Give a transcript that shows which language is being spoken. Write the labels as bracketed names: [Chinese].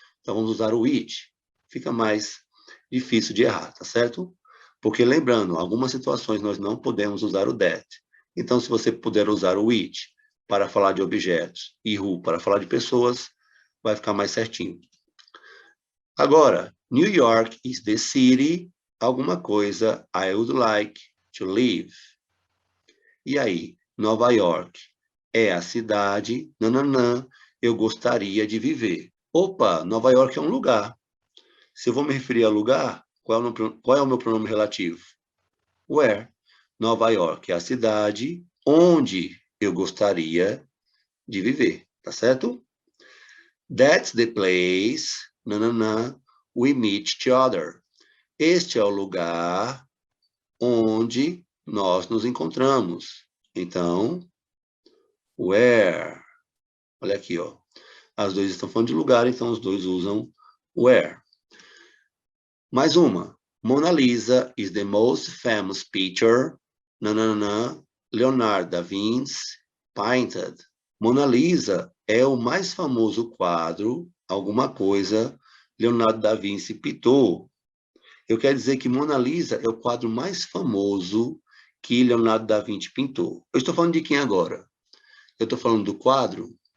[Portuguese] Então vamos usar o which. Fica mais difícil de errar, tá certo? Porque lembrando, algumas situações nós não podemos usar o that. Então, se você puder usar o which para falar de objetos e who para falar de pessoas, vai ficar mais certinho. Agora, [English] New York is the city, [Portuguese] alguma coisa [English] I would like to live. [Portuguese] E aí, Nova York é a cidade, nananã, eu gostaria de viver. Opa, Nova York é um lugar. Se eu vou me referir a lugar, qual é o meu pronome relativo? Where. Nova York é a cidade onde eu gostaria de viver, tá certo? [English] That's the place, nananã, we meet each other. [Portuguese] Este é o lugar onde nós nos encontramos. Então, where. Olha aqui, ó. As duas estão falando de lugar, então os dois usam where. Mais uma. [English] Mona Lisa is the most famous picture, nananã, Leonardo da Vinci painted. [Portuguese] Mona Lisa é o mais famoso quadro, alguma coisa, Leonardo da Vinci pintou. Eu quero dizer que Mona Lisa é o quadro mais famoso que Leonardo da Vinci pintou. Eu estou falando de quem agora? Eu estou falando do quadro?